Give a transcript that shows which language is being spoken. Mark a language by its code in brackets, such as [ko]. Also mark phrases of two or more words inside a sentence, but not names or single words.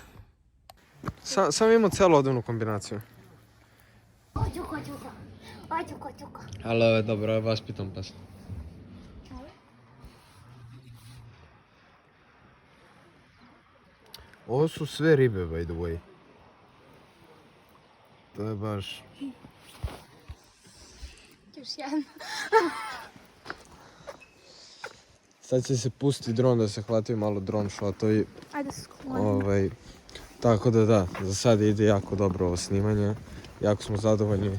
[sr] Samo imamo celu odevnu kombinaciju. Ali ovo je dobro, ovo je vaspitan pas. Ovo su sve ribe, [en] by the way. [sr] To je baš... Još jedno. Sad će se pusti dron da se hvataju malo dron shotovi. Ajde se sklonim. Tako da, za sad ide jako dobro ovo snimanje. Jako smo zadovoljni.